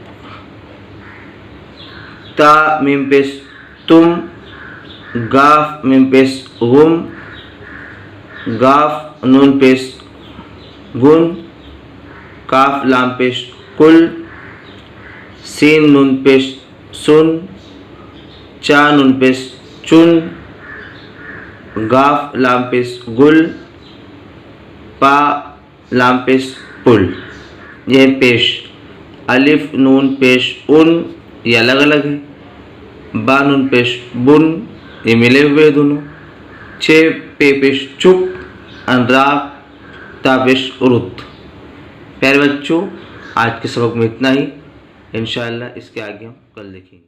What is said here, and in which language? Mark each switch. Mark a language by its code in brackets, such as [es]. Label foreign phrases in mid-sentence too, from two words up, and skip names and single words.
[ur] تا میم پیش تم، گاف میم پیش غم، گاف نون پیش گن، کاف لام پیش کل، سین نون پیش سن، چا نون پیش چن، گاف لام پیش گل، پا لام پیش پل۔ یہ پیش الف نون پیش ان، یہ الگ الگ ہے۔ با نون پیش بن، یہ ملے ہوئے دونوں۔ چھ پے پیش چپ، را تا پیش رت۔ پیارے بچوں، آج کے سبق میں اتنا ہی، انشاءاللہ اس کے آگے ہم کل دیکھیں گے۔